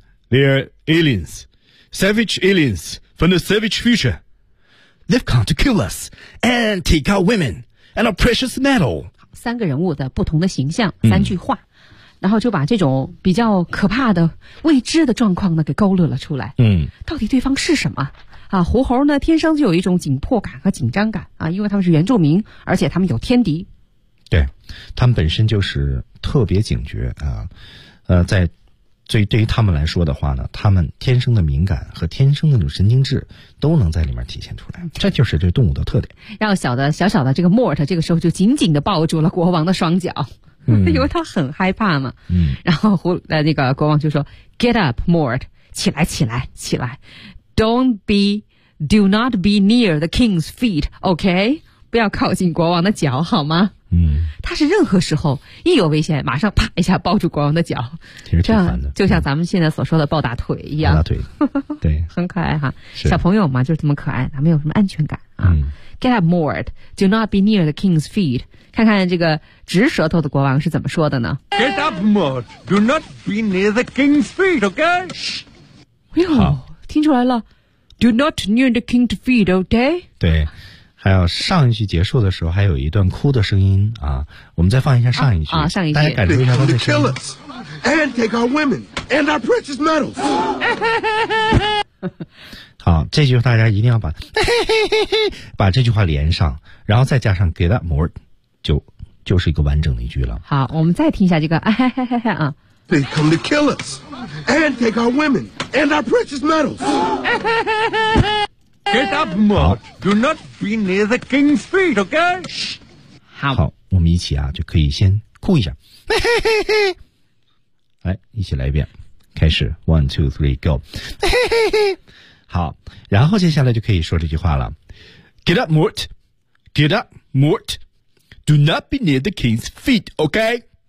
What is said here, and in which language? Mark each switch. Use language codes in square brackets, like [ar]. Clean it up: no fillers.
[en] They're aliens, savage aliens from the savage future. They've come to kill us and take our women and our precious metal. [zh] 三个人物的不同的形象，三句话，然后就把这种比较可怕的未知的状况呢给勾勒了出来。嗯，到底对方是什么啊？狐猴呢，天生就有一种紧迫感和紧张感啊，因为他们是原住民，而且他们有天敌。对，他们本身就是特别警觉啊，在。所以对于他们来说的话呢，他们天生的敏感和天生的那种神经质都能在里面体现出来，这就是这动物的特点。要小的小小的这个莫特这个时候就紧紧地抱住了国王的双脚，因为他很害怕嘛。嗯，然后那个国王就说 [en] Get up, Mort, [zh] 起来起来起来 [en] Do not be near the king's feet, OK? [zh] 不要靠近国王的脚好吗？嗯，他是任何时候一有危险马上啪一下抱住国王的脚，其实挺烦的，就像咱们现在所说的抱大腿一样。抱大腿，对。很可爱哈，小朋友嘛就是这么可爱，他没有什么安全感啊。 [en] Get up, Mort, do not be near the king's feet. [zh] 看看这个直舌头的国王是怎么说的呢。 [en] Get up, Mort, do not be near the king's feet, OK? [zh] 哎呦，听出来了。 [en] Do not near the king's feet, OK? [zh] 对。还有上一句结束的时候还有一段哭的声音啊，我们再放一下上一句。啊上一句。大家感受一下他的声音。 [en] And take our women and our precious metals. [zh] 好，这句大家一定要把这句话连上，然后再加上 [en] get up more, [zh] 就是一个完整的一句了。好，我们再听一下这个啊。 [en] They come to kill us and take our women and our precious metals. Get up, Mort. Do not be near the king's feet, OK? [zh] 好，好，我们一起啊，就可以先哭一下。嘿嘿嘿嘿，来，一起来一遍，开始 ， [en] one, two, three, go。 [zh] 嘿嘿嘿，好，然后接下来就可以说这句话了。 [en] Get up, Mort. Get up, Mort. Do not be near the king's feet, OK?